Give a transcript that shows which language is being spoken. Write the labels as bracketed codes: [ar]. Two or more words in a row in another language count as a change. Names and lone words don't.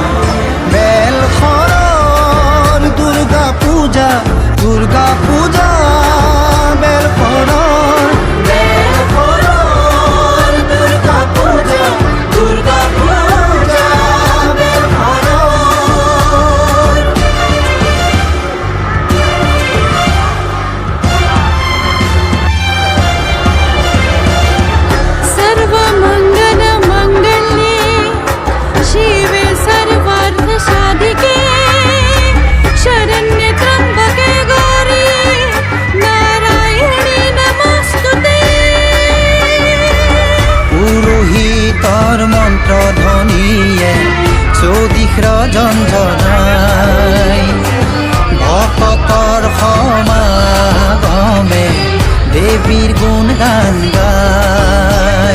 [as] বেল শৰৰ দুৰ্গা পূজা, দুৰ্গা পূজা বেল শৰৰ, বেল শৰৰ দুৰ্গা পূজা, দুৰ্গা পূজা বেল শৰৰ। [sa] सर्वमंगल मंगल्ये शिवे सर्वार्थ साधिके शरण्ये त्र्यंबके गौरी नारायणी नमस्तुते। [as] পুৰোহিতৰ মন্ত্ৰ ধ্বনিয়ে চৌদিশ ৰঞ্জনাই, ভকতৰ সমাগমে দেৱীৰ গুণ গান গায়।